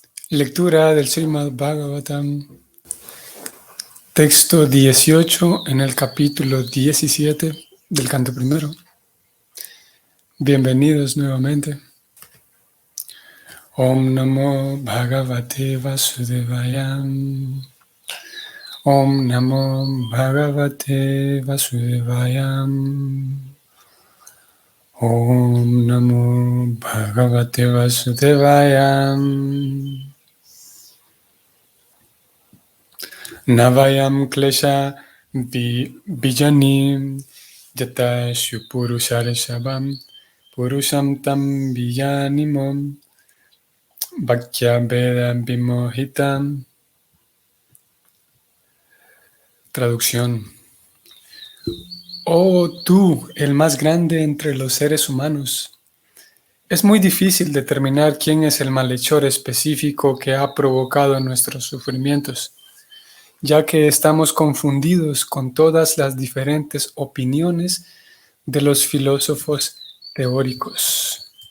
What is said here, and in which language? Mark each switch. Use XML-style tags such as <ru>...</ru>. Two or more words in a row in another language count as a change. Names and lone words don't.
<es>Lectura del Srimad Bhagavatam, texto 18 en el capítulo 17 del canto primero. Bienvenidos nuevamente.</es> <sa>ॐ नमो भगवते वासुदेवाय. ॐ नमो भगवते वासुदेवाय. ॐ नमो भगवते वासुदेवाय. न वयं क्लेशबीजानि यतः स्युः पुरुषर्षभ पुरुषं तं विजानीमो वाक्यभेदविमोहिताः.</sa> <es>Traducción. Oh tú, el más grande entre los seres humanos, es muy difícil determinar quién es el malhechor específico que ha provocado nuestros sufrimientos, ya que estamos confundidos con todas las diferentes opiniones de los filósofos teóricos.</es>